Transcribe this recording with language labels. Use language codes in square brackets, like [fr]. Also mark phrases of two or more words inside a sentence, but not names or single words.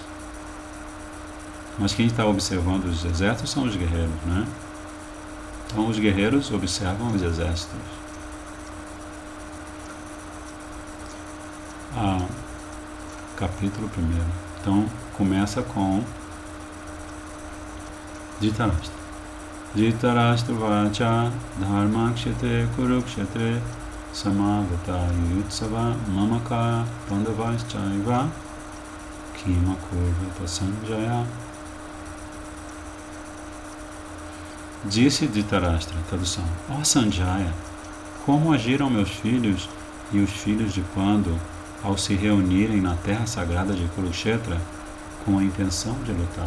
[pt] Mas quem está observando os exércitos são os guerreiros, né? Então os guerreiros observam os exércitos. Capítulo 1. Então começa com Dhritarashtra. [sa] धृतराष्ट्र उवाच धर्मक्षेत्रे कुरुक्षेत्रे समवेता युयुत्सवः मामकाः पाण्डवाश्चैव किमकुर्वत सञ्जय. [pt] Disse Dhritarashtra, tradução: Ó Sanjaya, como agiram meus filhos e os filhos de Pandu ao se reunirem na terra sagrada de Kurukshetra com a intenção de lutar.